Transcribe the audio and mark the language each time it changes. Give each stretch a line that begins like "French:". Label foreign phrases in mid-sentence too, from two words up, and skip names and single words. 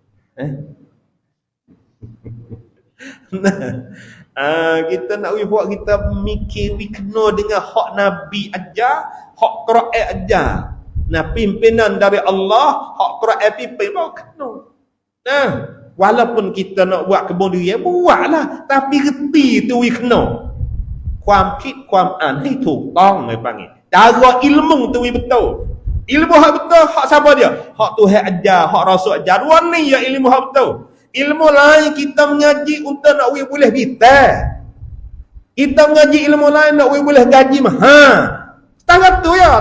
Malay: Nah, kita nak buat kita mikir kena dengan hak Nabi ajar, hak Quran ajar. Nah, pimpinan dari Allah, hak Quran pimpin baru kena. Nah, walaupun kita nak buat kebodohan, buatlah, tapi reti tu kena.
Thai: ความคิดความอ่านให้ถูกต้องเลย panggil.
Malay: Cara ilmu tu betul. Ilmu hak betul, hak siapa dia? Hak Tuhan ajar, hak Rasul ajar. Dua ni ya ilmu hak betul. Ilmu lain kita mengaji untuk nak boleh bitar. Kita mengaji ilmu lain nak boleh gaji mahal. Setengah tu ya.